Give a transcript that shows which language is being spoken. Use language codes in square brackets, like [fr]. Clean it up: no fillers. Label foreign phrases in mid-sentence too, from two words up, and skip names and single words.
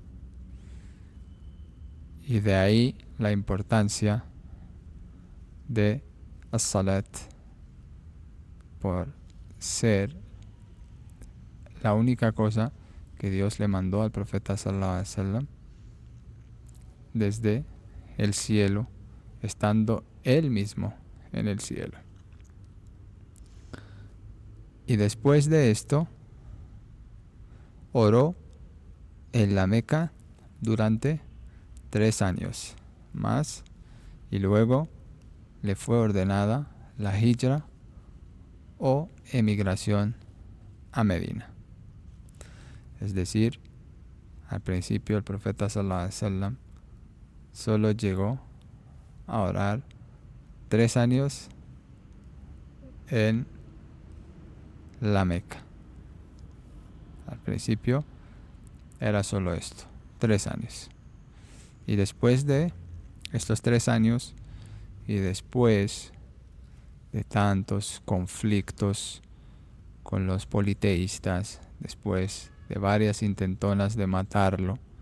[es] Y de ahí la importancia de as-salat por ser la única cosa que Dios le mandó al profeta [ar] صلى الله عليه وسلم [es] desde el cielo, estando él mismo en el cielo. Y después de esto, oró en la Meca durante 3 años más, y luego le fue ordenada la hijra o emigración a Medina. Es decir, al principio el profeta [ar] صلى الله عليه وسلم [es] solo llegó a orar 3 años en la Meca. Al principio era solo esto, 3 años. Y después de estos 3 años y después de tantos conflictos con los politeístas, después de varias intentonas de matarlo,